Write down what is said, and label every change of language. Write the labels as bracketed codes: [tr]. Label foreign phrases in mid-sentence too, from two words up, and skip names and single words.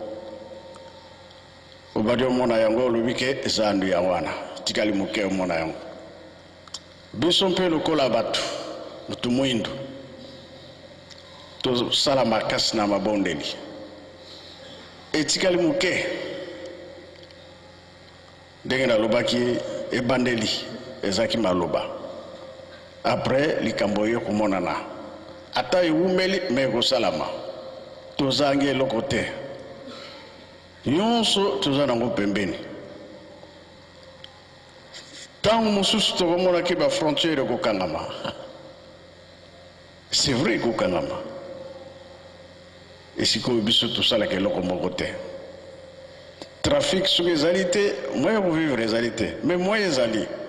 [ln] Obadio mona yango lubike zandu ya wana tikali muke mona yango biso mpe lokola batu mutu mwindu to sala makasi na mabondeli etikali muke ndenge na lobaki ebandeli ezaki maloba après likambo yo kumonana ata iwumeli meko salama tozangi eloko te nyonso toza nango pembeni ntango mosusu tokomonaki bafrontiere ekokangama [fr] c'est vrai [ln] ekokangama esikoyo biso tosalaka eloko moko te trafic soki ezali te moyen kovivre ezali te mais moyen ezali